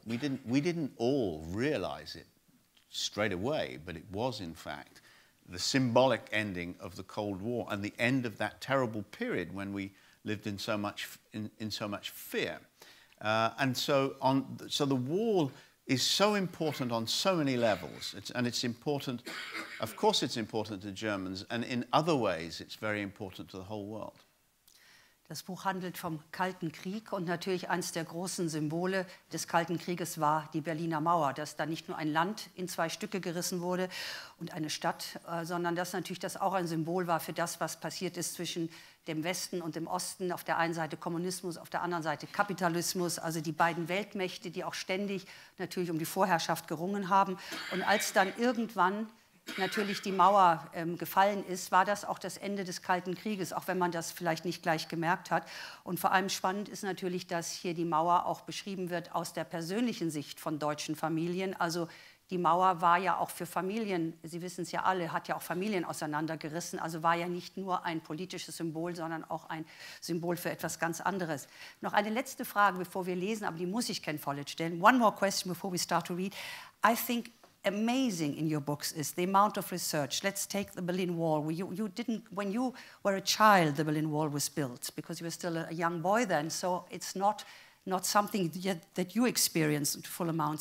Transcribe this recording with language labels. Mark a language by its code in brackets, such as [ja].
[en] We didn't all realize it straight away, but it was, in fact, the symbolic ending of the Cold War and the end of that terrible period when we lived in so much fear. And so the wall is so important on so many levels. It's important, of course it's important to Germans, and in other ways it's very important to the whole world. [de] Das Buch handelt vom Kalten Krieg und natürlich eines der großen Symbole des Kalten Krieges war die Berliner Mauer, dass da nicht nur ein Land in zwei Stücke gerissen wurde und eine Stadt, sondern dass natürlich das auch ein Symbol war für das, was passiert ist zwischen dem Westen und dem Osten. Auf der einen Seite Kommunismus, auf der anderen Seite Kapitalismus, also die beiden Weltmächte, die auch ständig natürlich um die Vorherrschaft gerungen haben. Und als dann irgendwann natürlich die Mauer gefallen ist, war das auch das Ende des Kalten Krieges, auch wenn man das vielleicht nicht gleich gemerkt hat. Und vor allem spannend ist natürlich, dass hier die Mauer auch beschrieben wird aus der persönlichen Sicht von deutschen Familien. Also die Mauer war ja auch für Familien, Sie wissen es ja alle, hat ja auch Familien auseinandergerissen, also war ja nicht nur ein politisches Symbol, sondern auch ein Symbol für etwas ganz anderes. Noch eine letzte Frage, bevor wir lesen, aber die muss ich Ken Follett stellen. [en] One more question before we start to read. I think amazing in your books is the amount of research. Let's take the Berlin Wall. When you were a child, the Berlin Wall was built because you were still a young boy then, so it's not something yet that you experienced in full amount.